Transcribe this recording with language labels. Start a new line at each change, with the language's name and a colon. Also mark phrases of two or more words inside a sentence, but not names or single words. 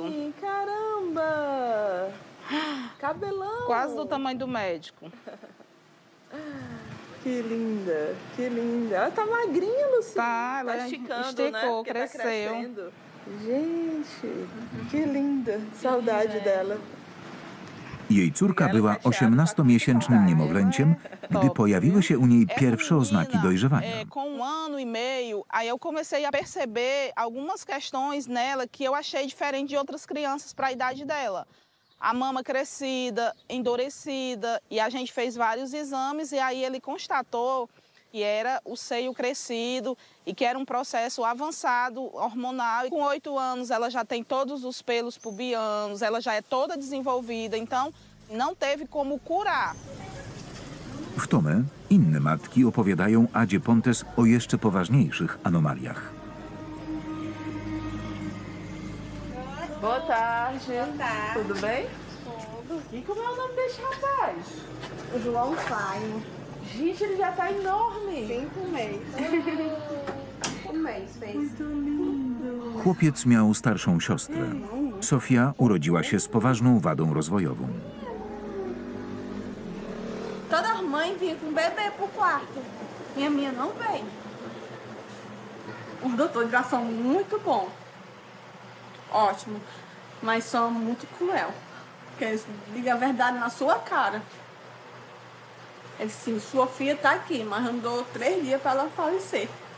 Portuguese: Caramba! Cabelão! Quase do tamanho do médico. Que linda, que linda. Ela tá magrinha, Lucia. Tá, ela esticando, esticou, né? Porque cresceu. Tá crescendo. Gente, que linda. Saudade dela.
Polish: Jej córka była 18-miesięcznym niemowlęciem, gdy pojawiły się u niej pierwsze oznaki dojrzewania.
Portuguese: Com ano e meio, aí eu comecei a perceber algumas questões nela que eu achei diferente de outras crianças para a idade dela. A mama crescida, endurecida, e a gente fez vários exames e aí ele constatou que era o seio crescido e que era um processo avançado hormonal. E com 8 anos ela já tem todos os pelos pubianos, ela já é toda desenvolvida, então não teve como curar.
Polish: W Tomé inne matki opowiadają Adzie Pontes o jeszcze poważniejszych anomaliach.
Portuguese: Boa tarde. Boa tarde. Tudo bem? Tudo. E como é o nome desse rapaz? O João Faino. Gente, ele já tá enorme. 5 meses. 5 meses fez. Muito lindo.
Polish: Chłopiec miał starszą siostrę. Sofia urodziła się z poważną wadą rozwojową.
Portuguese: Todas as mães vinham com bebê pro quarto. E a minha não veio. Os doutores já são muito bons. Ótimo. Mas são muito cruel. Porque eles digam a verdade na sua cara. Eles sim, sua filha tá aqui, mas andou 3 dias para ela falecer.